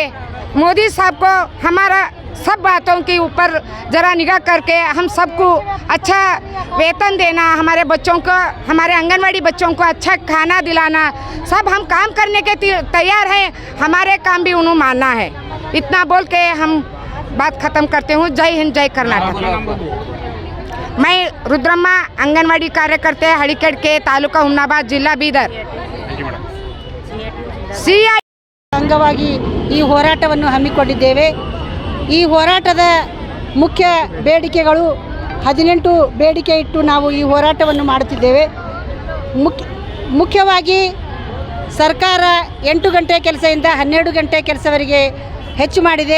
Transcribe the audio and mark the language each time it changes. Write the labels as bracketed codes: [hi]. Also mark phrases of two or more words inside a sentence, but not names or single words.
[hi] मोदी साहब को हमारा सब बातों के ऊपर ज़रा निगाह करके हम सबको अच्छा वेतन देना, हमारे बच्चों को, हमारे आंगनवाड़ी बच्चों को अच्छा खाना दिलाना, सब हम काम करने के तैयार हैं। हमारे काम भी उन्होंने मानना है। इतना बोल के हम बात ख़त्म करते हूँ। जय हिंद, जय कर्नाटक। मैं रुद्रम्मा अंगनवाड़ी कार्यकर्ते हड़ीकेड़ के तालूका हुमनाबाद जिला बीदर CI [kn] ಅಂಗವಾಗಿ ಈ ಹೋರಾಟವನ್ನು ಹಮ್ಮಿಕೊಂಡಿದ್ದೇವೆ. ಈ ಹೋರಾಟದ ಮುಖ್ಯ ಬೇಡಿಕೆಗಳು 18 ಬೇಡಿಕೆ ಇಟ್ಟು ನಾವು ಈ ಹೋರಾಟವನ್ನು ಮಾಡುತ್ತಿದ್ದೇವೆ. ಮುಖ್ಯವಾಗಿ ಸರ್ಕಾರ 8 ಗಂಟೆ ಕೆಲಸದಿಂದ 12 ಗಂಟೆ ಕೆಲಸವರೆಗೆ ಹೆಚ್ಚು ಮಾಡಿದೆ.